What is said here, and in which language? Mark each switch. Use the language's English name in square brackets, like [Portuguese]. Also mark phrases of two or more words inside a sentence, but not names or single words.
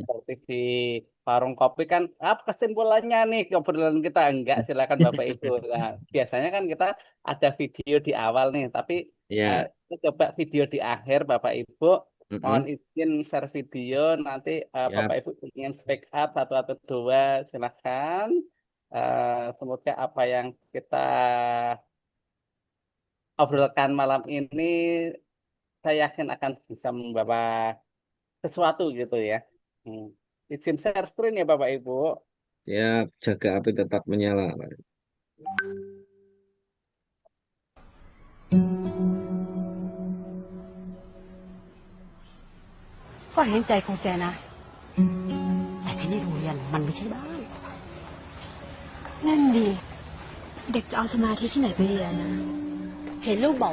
[Indonesian] seperti di warung kopi kan apa kesimpulannya nih ke obrolan kita enggak silakan Bapak Ibu. Nah, biasanya kan kita ada video di awal nih, tapi Ya, kita coba video di akhir Bapak Ibu. Mohon mm-mm. izin share video nanti Bapak Siap. Ibu ingin [English] speak up [Indonesian] satu atau dua silakan. Semoga apa yang kita obrolkan malam ini saya yakin akan bisa membawa sesuatu gitu ya. Hmm. Izin [English] share screen [Indonesian] ya Bapak Ibu. Siap, jaga api tetap menyala Pak Ari. [Thai] ก็เห็นใจของแกนะแต่ที่นี่โรงเรียนมันไม่ใช่บ้าน นั่นดิเด็กจะเอาสมาธิที่ไหนไปเรียนนะ